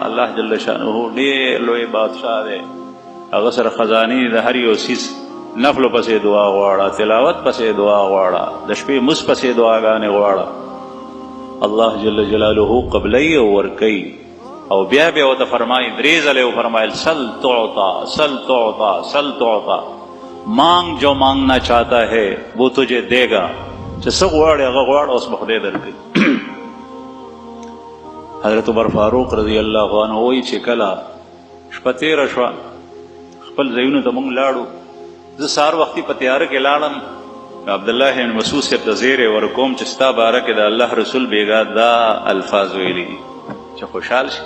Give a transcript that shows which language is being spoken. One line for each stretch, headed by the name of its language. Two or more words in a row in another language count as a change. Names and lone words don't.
Arabic: الله جل شانه
Pashto: ډېر لوی بادشاه دی، هغه سره خزانې د هر یو څیز نفل پسې دعا غواړه، تلاوت پسې دعا غواړه، د شپې مس پسې دعاګانې غواړه،
Arabic: الله جل جلاله
Pashto: قبلی او ورکی. او بیا بیا ورته فرمایي، درې ځلې وفرمایل
Arabic: سل تعطا سل تعطا سل تعطا،
Urdu: مانگ جو مانگنا چاہتا ہے وہ تجھے دے گا.
Pashto: چې څه غواړې هغه غواړه، اوس به خدای درکوي. حضرت عمر فاروق
Arabic: رضی الله عنه
Pashto: وایي چې کله شپه تېره شوه، خپل ځایونو ته موږ لاړو، زه سهار وختي په تیاره کې لاړم، عبدالله بن مسعود صاحب ته زیری ورکوم چې ستا باره کې د الله رسول بیګا دا الفاظ ویلي دي چې خوشحال شي.